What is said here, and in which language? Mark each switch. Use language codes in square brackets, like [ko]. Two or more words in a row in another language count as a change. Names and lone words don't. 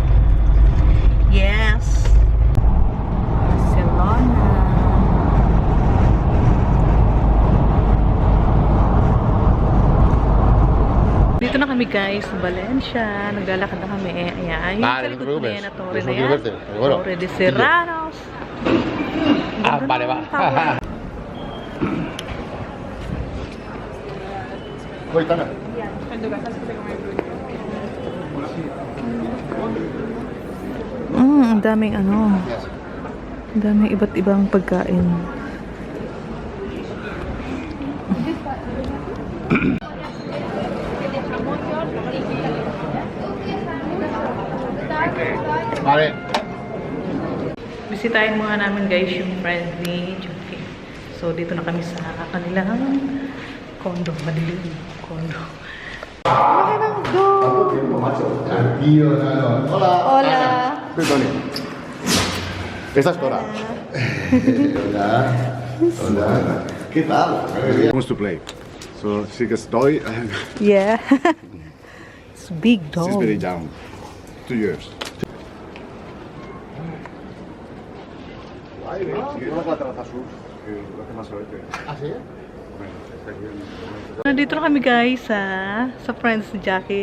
[en] Yes. Barcelona. [tl] Dito na kami guys, sa Valencia. Naglalakad na kami. Ayan, yung [es] Vale, [tl] sa [es] no te [tl] likod ko na [es] preocupes. [tl] yan, na torre [es] Eso [tl] na [es] quiero [tl] yan. [es] verte, pero bueno. Torre de Serranos. Vale, va. Voy, Tana. [tl] Ang daming ano. Ang daming iba't ibang pagkain. [es] Vale. [tl] Bisitahin muna namin guys yung friend ni Joki. So dito na kami sa kanilang condo. Madilim condo. [es] Tranquilo, no. Hola. Hola. Soy Tony. Esta es Cora. Hola. Hola. ¿Qué tal? [en] Wants to play. So she gets toy and Yeah. It's big she's very dog. young. 2 years. [es] ¿Ah, sí? [tl] Nandito na kami guys sa friends ni Jackie.